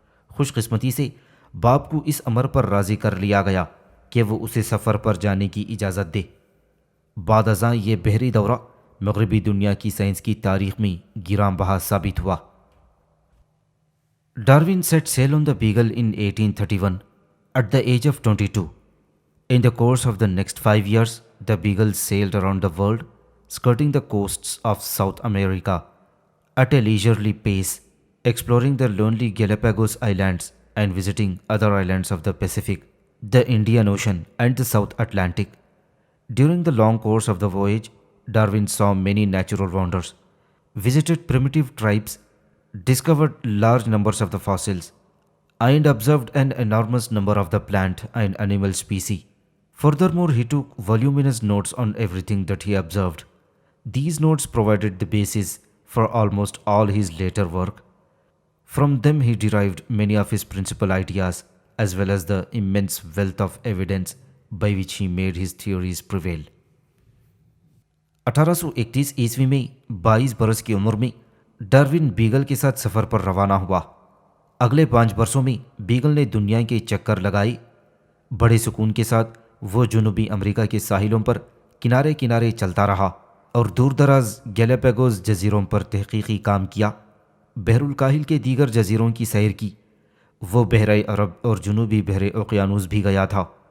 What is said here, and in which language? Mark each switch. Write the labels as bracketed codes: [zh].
[ur] خوش قسمتی سے باپ کو اس امر پر راضی کر لیا گیا کہ وہ اسے سفر پر جانے کی اجازت دے۔ بعد ازاں یہ بحری دورہ مغربی دنیا کی سائنس کی تاریخ میں گراں بہا ثابت ہوا۔ Darwin [en] set sail on the Beagle in 1831 at the age of 22. In the course of the next 5 years, the Beagle sailed around the world, skirting the coasts of South America at a leisurely pace, exploring the lonely Galapagos Islands and visiting other islands of the Pacific, the Indian Ocean, and the South Atlantic. During the long course of the voyage, Darwin saw many natural wonders, visited primitive tribes, discovered large numbers of the fossils, and observed an enormous number of the plant and animal species. Furthermore, he took voluminous notes on everything that he observed. These notes provided the basis for almost all his later work. From them he derived many of his principal ideas, as well as the immense wealth of evidence by which he made his theories prevail. [ur] 1831 عیسوی میں 22 برس کی عمر میں Darwin بیگل کے ساتھ سفر پر روانہ ہوا۔ اگلے 5 برسوں میں بیگل نے دنیا کے چکر لگائے۔ بڑے سکون کے ساتھ وہ جنوبی امریکہ کے ساحلوں پر کنارے کنارے چلتا رہا اور دور دراز گیلاپاگوس جزیروں پر تحقیقی کام کیا۔ بحر الکاہل کے دیگر جزیروں کی سیر کی۔ وہ بحیرہ عرب اور جنوبی بحر اوقیانوس بھی گیا تھا۔